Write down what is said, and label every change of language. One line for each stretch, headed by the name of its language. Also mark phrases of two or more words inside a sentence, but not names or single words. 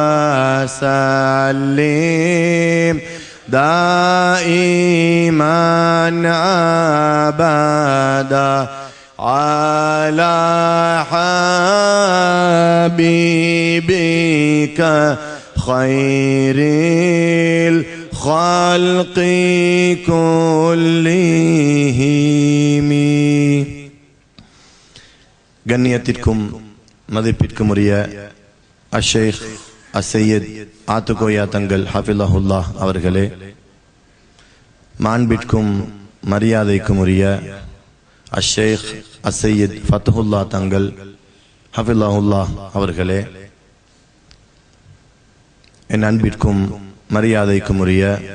Arabic: وسلم دائما أبدا على حبيبك خير الخلق كلهم.
Tamil: கண்ணியத்திற்கும் மதிப்பிற்கும் உரிய அஷேக் அசையத் ஆத்துகோயா தங்கள் ஹஃபிலஹுல்லாஹ் அவர்களே, மாண்பிற்கும் மரியாதைக்கும் உரிய அஷேக் அசையத் ஃபத்ஹுல்லா தங்கள் ஹஃபிலஹுல்லாஹ் அவர்களே, என் அன்பிற்கும் மரியாதைக்கும் உரிய